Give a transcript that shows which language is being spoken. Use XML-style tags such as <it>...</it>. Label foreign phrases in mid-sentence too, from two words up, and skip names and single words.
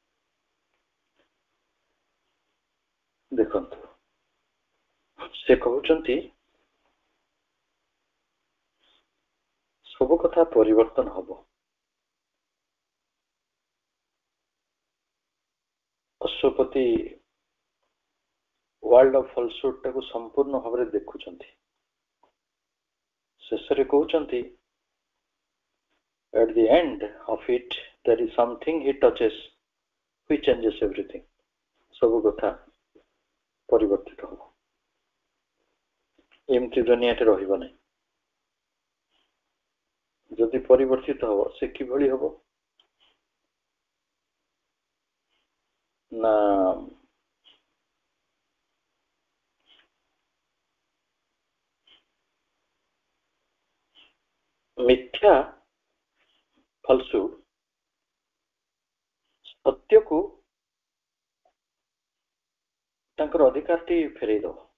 <or>ଦେଖନ୍ତୁ, ସେ କହୁଛନ୍ତି ସବୁ କଥା ପରିବର୍ତ୍ତନ ହବ। ଅଶ୍ୱପତି</or> <en>world of falsehood</en> <or>ଟାକୁ ସମ୍ପୂର୍ଣ୍ଣ ଭାବରେ ଦେଖୁଛନ୍ତି। ଶେଷରେ କହୁଛନ୍ତି</or> <en>at the end of it there is something he touches which changes everything।</en> <or>ସବୁ କଥା ପରିବର୍ତ୍ତିତ ହବ, ଏମିତି ଦୁନିଆଟେ ରହିବ ନାହିଁ। ଯଦି ପରିବର୍ତ୍ତିତ ହବ, ସେ କିଭଳି ହବ ନା ମିଥ୍ୟା ଫଲସୁଡ୍ ସତ୍ୟକୁ ତାଙ୍କର ଅଧିକାରଟି ଫେରେଇ ଦବ।</or>